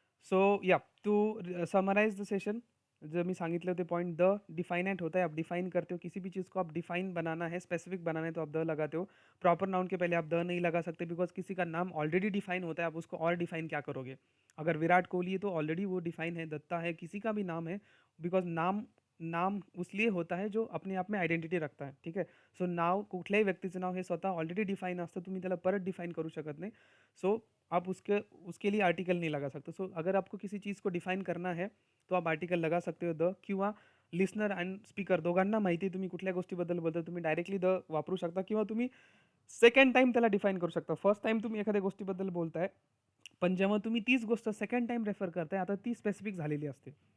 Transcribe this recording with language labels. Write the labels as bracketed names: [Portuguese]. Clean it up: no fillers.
[Hindi] सो या to summarise the session, [Marathi] जब मी सांगितले होते पॉइंट, [Hindi] द डिफाइनेंट होता है, आप डिफाइन करते हो किसी भी चीज़ को, आप डिफाइन बनाना है, स्पेसिफिक बनाना है, तो आप द लगाते हो. प्रॉपर नाउन के पहले आप द नहीं लगा सकते, बिकॉज किसी का नाम ऑलरेडी डिफाइन होता है, आप उसको और डिफाइन क्या करोगे. अगर विराट कोहली है तो ऑलरेडी वो डिफाइन है, दत्ता है, किसी का भी नाम है, बिकॉज नाम नाम उसलिए होता है जो अपने आप में आयडेंटिटी रखता है. [Marathi] ठीक आहे. सो नाव कुठल्याही व्यक्तीचं नाव हे स्वतः ऑलरेडी डिफाइन असतं, तुम्ही त्याला परत डिफाइन करू शकत नाही. [Hindi] सो आप उसके लिए आर्टिकल नहीं लगा सकते. सो अगर आपको किसी चीज़ को डिफाइन करना है तो आप आर्टिकल लगा सकते हो द, [Marathi] किंवा लिसनर अँड स्पीकर दोघांना माहिती तुम्ही कुठल्या गोष्टीबद्दल बोलता, तुम्ही डायरेक्टली द वापरू शकता, किंवा तुम्ही सेकंड टाइम त्याला डिफाइन करू शकता. फर्स्ट टाइम तुम्ही एखाद्या गोष्टीबद्दल बोलताय, पण जेव्हा तुम्ही तीच गोष्ट सेकंड टाइम रेफर करताय, आता ती स्पेसिफिक झालेली असते.